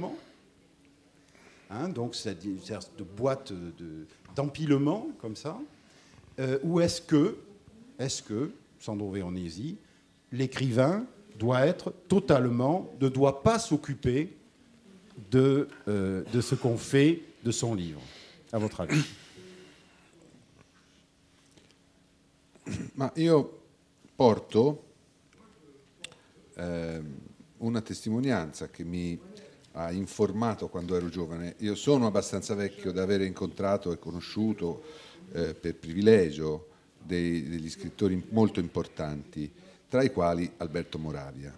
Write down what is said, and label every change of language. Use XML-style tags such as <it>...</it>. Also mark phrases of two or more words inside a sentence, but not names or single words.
<fr>hein, donc c'est une sorte de boîte d'empilement comme ça, ou est-ce que, Sandro Veronesi, l'écrivain ne doit pas s'occuper de ce qu'on fait de son livre, à votre avis?</fr> <it>Ma io porto una testimonianza che mi ha informato quando ero giovane. Io sono abbastanza vecchio da aver incontrato e conosciuto per privilegio degli scrittori molto importanti, tra i quali Alberto Moravia.</it>